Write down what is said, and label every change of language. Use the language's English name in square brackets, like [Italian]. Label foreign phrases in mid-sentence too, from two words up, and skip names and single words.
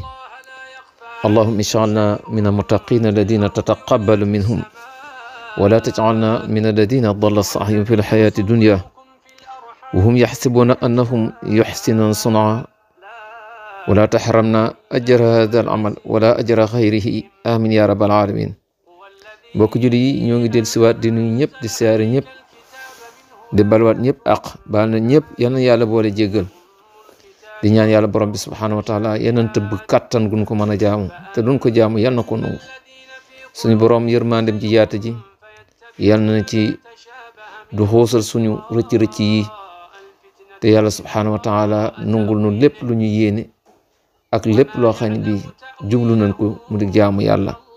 [Arabic] اللهم اجعلنا من المتقين الذين تتقبل منهم ولا تجعلنا من الذين ضل سعيهم في الحياة الدنيا وهم يحسبون أنهم يحسنون صنعا ولا تحرمنا أجر هذا العمل ولا أجر غيره آمين يا رب العالمين. [Wolof] mbokk julli yi ñoo ngi del siwaat di nuyu ñëpp di siyaare ñëpp di balwaat ñëpp ak baal na ñëpp yal na yàlla boole jéggal di ñaan yàlla borom bi [Arabic] سبحانه وتعالى [Wolof] yeneen tëbb kàttan gun ko mën a jaamu te duñ ko jaamu yal na ko nangu suñu borom yërmandem ji yaata ji yal na ci du xoosal suñu rëcc-rëcc yi te yàlla [Arabic] سبحانه وتعالى [Wolof] nungul nu lépp lu ñu yéene ak lépp loo xam ne bi jublu nañ ko mu di jaamu yàlla